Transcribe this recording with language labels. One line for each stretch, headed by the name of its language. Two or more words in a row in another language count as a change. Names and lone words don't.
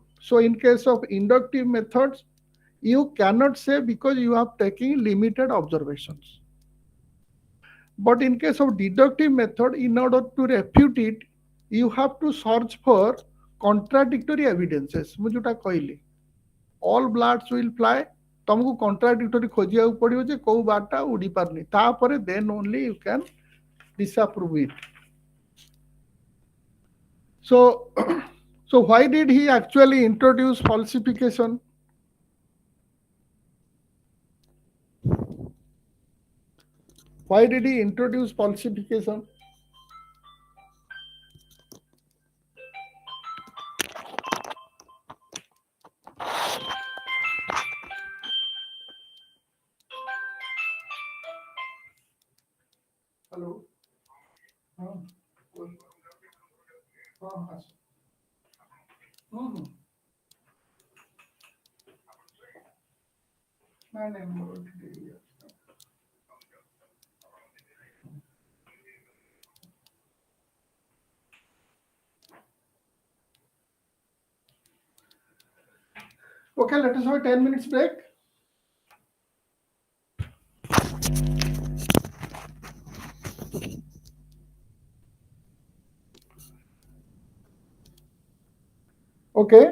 English: So in case of inductive methods, you cannot say because you have taken limited observations. But in case of deductive method, in order to refute it, you have to search for contradictory evidences.
Odia: ମୁଁ ଯୋଉଟା କହିଲି
English: all birds will fly,
Odia: ତମକୁ contradictory ଖୋଜିବାକୁ ପଡିବ ଯେ କୋଉ ବାରଟା ଉଡି ପାରୁନି, ତାପରେ
English: then only you can disapprove it. So so why did he actually introduce falsification? Why did he introduce falsification? Hello.
Hindi: हाँ हाँ नहीं नहीं
English: Okay, let us have a 10 minutes break. Okay.